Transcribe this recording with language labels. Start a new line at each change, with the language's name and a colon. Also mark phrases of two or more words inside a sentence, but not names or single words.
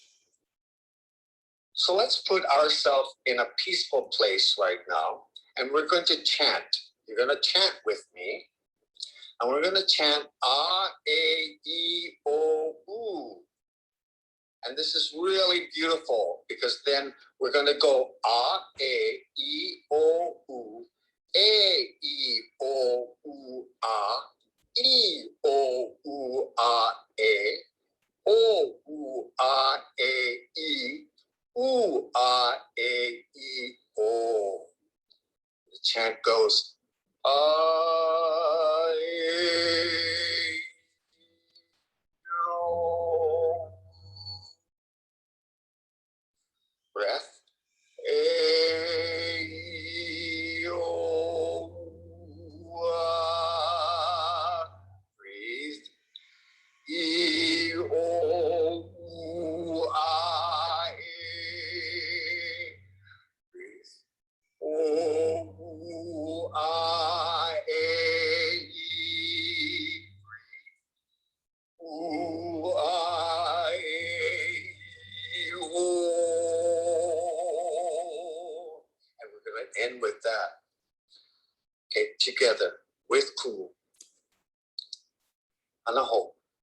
English: So let's put ourselves in a peaceful place right now, and we're going to chant. You're going to chant with me, and we're going to chant A, E, I, O, U. And this is really beautiful because then we're going to go A, E, I, O, U, E, I, O, U, A, I, O, U, A, E, O, U, A, E, I, U, A, E, I, O. The chant goes, A, E, O. Breath. E, O, A. Breathe. E, O, A, E. Breathe. O, A, E. O, A, E. O. And we're going to end with that. Okay, together with Ku. Anaho.